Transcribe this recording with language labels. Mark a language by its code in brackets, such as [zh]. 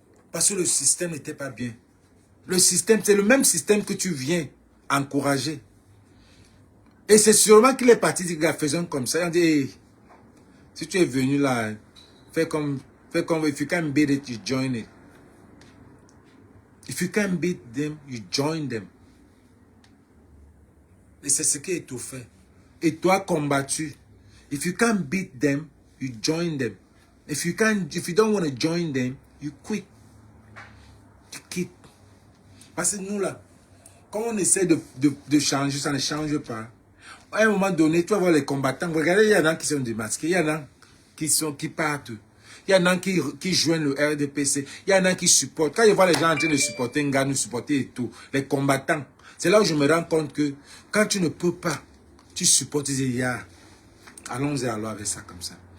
[fr] Parce que le système n'était pas bien. Le système, c'est le même système que tu viens encourager. Et c'est sûrement qu'il est parti dire, gars, faisons comme ça. On dit, hey, si tu es venu là, fais comme, [en] if you can beat it, you join it. If you can beat them, you join them. [fr] Et c'est ce qui est tout fait. Et toi, combattu. [en] If you can't beat them, you join them. If you don't want to join them, you quit. [fr] Tu quittes. Parce que nous là, quand on essaie de changer, ça ne change pas. À un moment donné, tu vas voir les combattants. Regardez, il y en a qui sont démasqués, il y en a qui partent. Il y en a qui joignent le RDPC. Il y en a qui supportent. Quand je vois les gens en train de supporter Nganou, supporter et tout, les combattants, c'est là où je me rends compte que quand tu ne peux pas, tu supportes, tu dis, ya, allons-y alors avec ça comme ça.